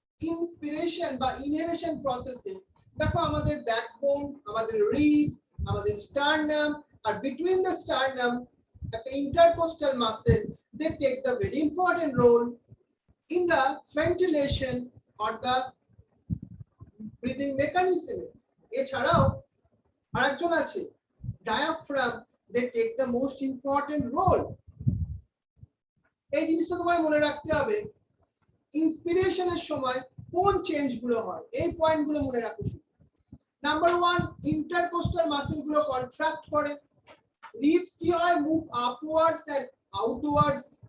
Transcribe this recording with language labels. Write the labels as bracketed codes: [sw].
[bn] Inspiration বা inhalation প্রসেসে দেখো আমাদের ব্যাকবোন, আমাদের রিব, আমাদের sternum, আর between the sternum একটা intercostal muscle, [en] they take the very important role in the ventilation or the breathing mechanism. [bn] এছাড়াও আরেকজন আছে [en] diaphragm, they take the most important role. [bn] এই জিনিসটা তোমায় মনে রাখতে হবে, ইন্সপিরেশনের সময় কোন চেঞ্জ গুলো হয়, এই পয়েন্ট গুলো মনে রাখো। নাম্বার 1, ইন্টারকোস্টাল মাসেল গুলো কন্ট্রাক্ট করে, রিবস কি হয় মুভ আপওয়ার্ডস এন্ড আউটওয়ার্ডস।